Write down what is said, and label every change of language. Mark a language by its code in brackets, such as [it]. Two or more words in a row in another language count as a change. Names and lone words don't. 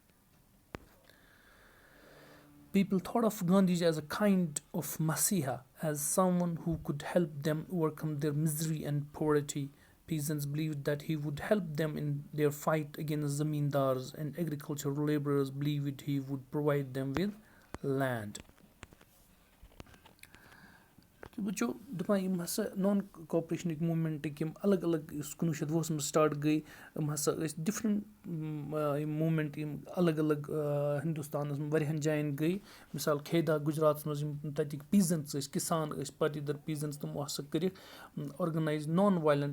[en] People thought of Gandhiji as a kind of Masiha, as someone who could help them overcome their misery and poverty. Peasants believed that he would help them in their fight against zamindars, and agricultural laborers believed he would provide them with land. [ks] وٕچھو دَپان یِم ہَسا نان کوپریشنٕکۍ موٗمٮ۪نٛٹٕکۍ یِم الگ الگ یُس 1920 منٛز سٹاٹ گٔے یِم ہَسا ٲسۍ ڈِفرَنٹ یِم موٗمٮ۪نٛٹ یِم الگ الگ ہِندُستانَس منٛز واریاہَن جایَن گٔے مِثال کھیدا گُجراتَس منٛز یِم تَتِکۍ پیٖزَنٛٹٕس ٲسۍ کِسان ٲسۍ پٔٹِدَر پیٖزَنٛٹٕس تِمو ہَسا کٔرِکھ [en] organize non violent